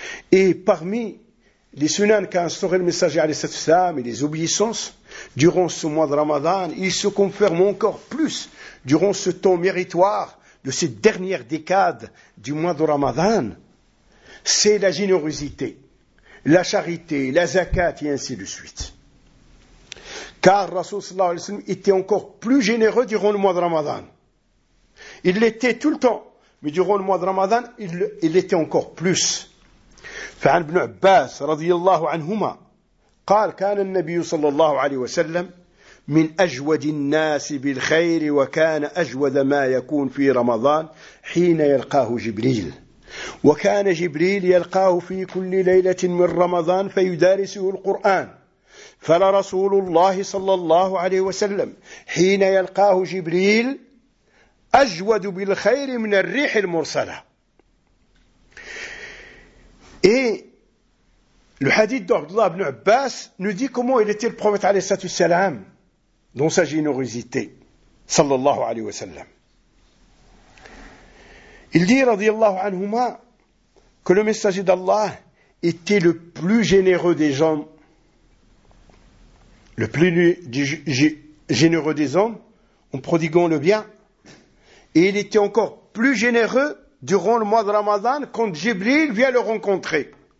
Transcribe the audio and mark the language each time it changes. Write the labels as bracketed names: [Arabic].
[French] et parmi les sunan qu'a instauré le messager [Arabic] عليه الصلاة والسلام [French] et les obéissances durant ce mois de Ramadan, il se confirme encore plus durant ce temps méritoire de cette dernière décade du mois de Ramadan, c'est la générosité, la charité, la zakat et ainsi de suite. Car Rasoul sallallahu alayhi wa sallam était encore plus généreux durant le mois de Ramadan. Il l'était tout le temps, mais durant le mois de Ramadan, il l'était encore plus. [Arabic] Fa'an ibn Abbas radiyallahu anhuma, قال كان النبي صلى الله عليه وسلم من أجود الناس بالخير وكان أجود ما يكون في رمضان حين يلقاه جبريل وكان جبريل يلقاه في كل ليلة من رمضان فيدارسه القرآن فلرسول الله صلى الله عليه وسلم حين يلقاه جبريل أجود بالخير من الريح المرسلة [French] Le hadith d'Abdullah ibn Abbas nous dit comment il était le prophète alayhi salatu salam dans sa générosité sallallahu alayhi wa sallam. Il dit radiyallahu anhuma que le messager d'Allah était le plus généreux des hommes, le plus généreux des hommes en prodiguant le bien, et il était encore plus généreux durant le mois de Ramadan quand Jibril vient le rencontrer.